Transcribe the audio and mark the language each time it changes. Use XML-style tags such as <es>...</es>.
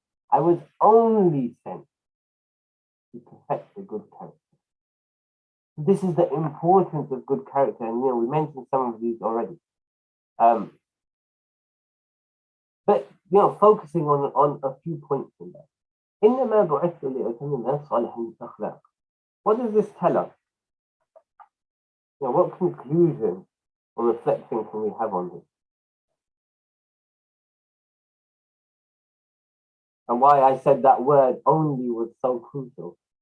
<en>I was only sent to perfect the good character. This is the importance of good character, and we mentioned some of these already. But focusing on a few points in that.</en> <ar>إنما بعثت لأتمم صالح الأخلاق.</ar> <en>What does this tell us? What conclusion or reflection can we have on this? And why I said that word only was so crucial.</en>